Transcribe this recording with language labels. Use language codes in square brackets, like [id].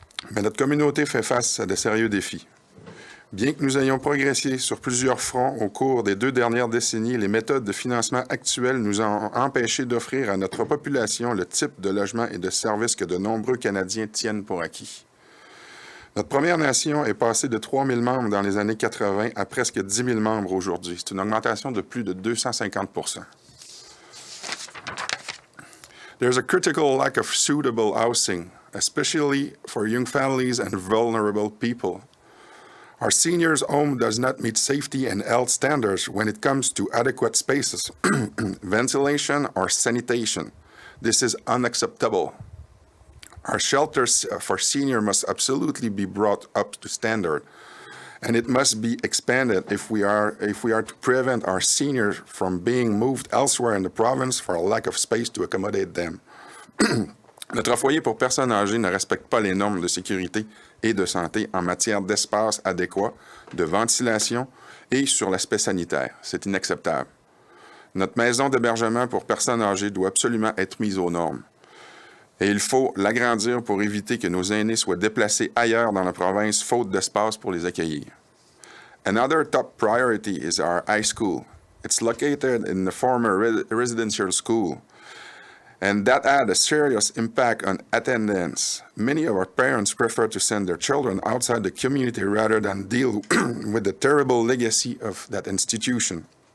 [fr] Mais notre communauté fait face à de sérieux défis. Bien que nous ayons progressé sur plusieurs fronts au cours des 2 dernières décennies, les méthodes de financement actuelles nous ont empêchés d'offrir à notre population le type de logement et de services que de nombreux Canadiens tiennent pour acquis. Notre Première Nation est passée de 3 000 membres dans les années 80 à presque 10 000 membres aujourd'hui. C'est une augmentation de plus de 250%. [en] There's a critical lack of suitable housing, especially for young families and vulnerable people. Our seniors' home does not meet safety and health standards when it comes to adequate spaces, ventilation, or sanitation. This is unacceptable. Our shelters for seniors must absolutely be brought up to standard, and it must be expanded if we are to prevent our seniors from being moved elsewhere in the province for a lack of space to accommodate them. [fr] Notre foyer pour personnes âgées ne respecte pas les normes de sécurité et de santé en matière d'espace adéquat, de ventilation et sur l'aspect sanitaire. C'est inacceptable. Notre maison d'hébergement pour personnes âgées doit absolument être mise aux normes. Et il faut l'agrandir pour éviter que nos aînés soient déplacés ailleurs dans la province faute d'espace pour les accueillir. [en] Another top priority is our high school. It's located in the former residential school, and that had a serious impact on attendance. Many of our parents prefer to send their children outside the community rather than deal with the terrible legacy of that institution.